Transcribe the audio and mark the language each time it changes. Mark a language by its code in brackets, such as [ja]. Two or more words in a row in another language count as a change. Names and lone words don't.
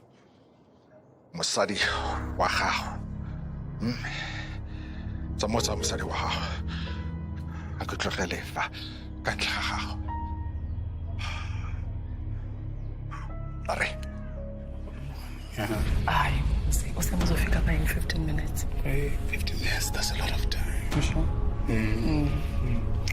[tn] Mosadi wa gago. Tsamotsa mosadi wa gago. A ke tlogele fa ka ntle ga gago. Are. [zu] Hayi, uzofika [en] by in 15 minutes. 15 minutes, that's a lot of time. You sure?